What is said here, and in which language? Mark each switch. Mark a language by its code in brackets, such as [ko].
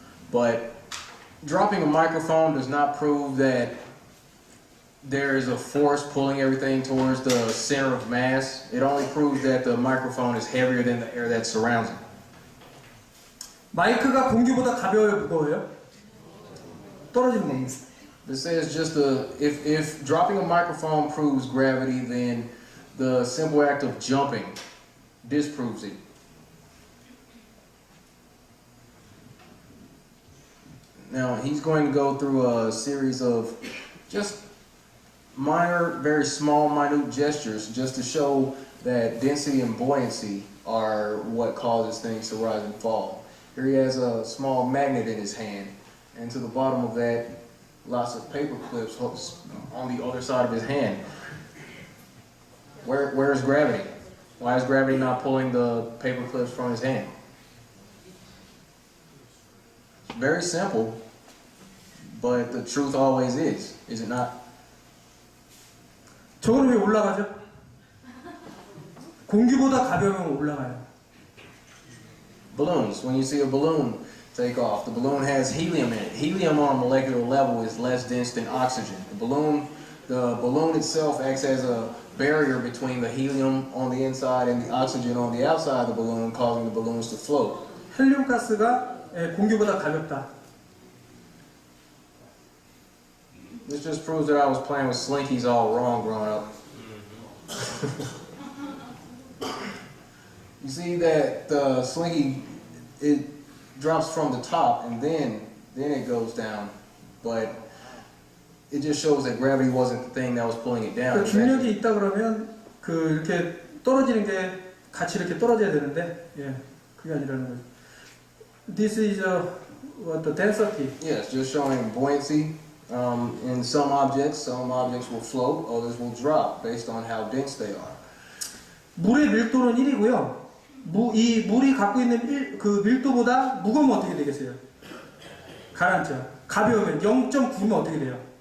[en] But dropping a microphone does not prove that there is a force pulling everything towards the center of mass. It only proves that the microphone is heavier than the air that surrounds it. [ko] 마이크가 공기보다 가벼워요, 무거워요? 떨어지는 겁니다. [en] This says just if dropping a microphone proves gravity, then the simple act of jumping disproves it. Now he's going to go through a series of just minor, very small, minute gestures just to show that density and buoyancy are what causes things to rise and fall. Here he has a small magnet in his hand, and to the bottom of that, lots of paper clips on the other side of his hand. Where's gravity? Why is gravity not pulling the paper clips from his hand? It's very simple, but the truth always is it not? [ko] 저거는 왜 올라가죠? 공기보다 가벼우면 올라가요. [en] Balloons. When you see a balloon take off, the balloon has helium in it. Helium on a molecular level is less dense than oxygen. The balloon itself acts as a barrier between the helium on the inside and the oxygen on the outside of the balloon, causing the balloons to float. [ko] 헬륨 가스가 공기보다 가볍다. [en] This just proves that I was playing with slinkies all wrong growing up. You see that the slinky, it drops from the top and then it goes down, but it just shows that gravity wasn't the thing that was pulling it down. [ko] 그 중력이 있다 그러면 그 이렇게 떨어지는 게 같이 이렇게 떨어져야 되는데, 예, 그게 아니라는 거죠. [en] This is what the density. Yes, just showing buoyancy. In some objects will float, others will drop based on how dense they are. [ko] 물의 밀도는 1이고요. 이 물이 갖고 있는 그 밀도보다 무거우면 어떻게 되겠어요? 가라앉죠. 가벼우면 0.9면 어떻게 돼요?